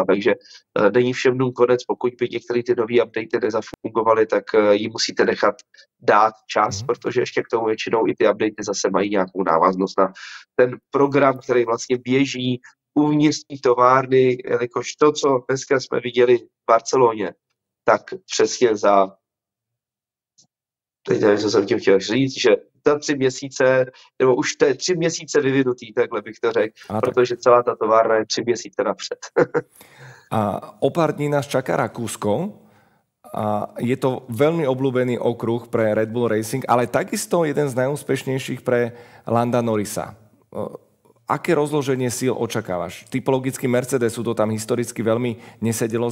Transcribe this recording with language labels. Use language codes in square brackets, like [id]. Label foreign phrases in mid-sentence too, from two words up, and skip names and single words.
[cs] Takže není všem dnům konec, pokud by některé ty nové updaty nezafungovaly, tak ji musíte nechat dát čas, protože ještě k tomu většinou i ty updaty zase mají nějakou návaznost na ten program, který vlastně běží uvnitř té továrny, jelikož to, co dneska jsme viděli v Barceloně, tak přesně teď nevím, co jsem tím chtěl říct, že za 3 měsíce, nebo už to je 3 měsíce vyvinutý, takhle bych to řekl, protože celá ta továrna je 3 měsíce napřed. [sk] A o pár dní nás čaká Rakúsko. A je to veľmi obľúbený okruh pre Red Bull Racing, ale takisto jeden z najúspešnejších pre Landa Norrisa. Aké rozloženie síl očakávaš? Typologicky Mercedesu to tam historicky veľmi nesedelo.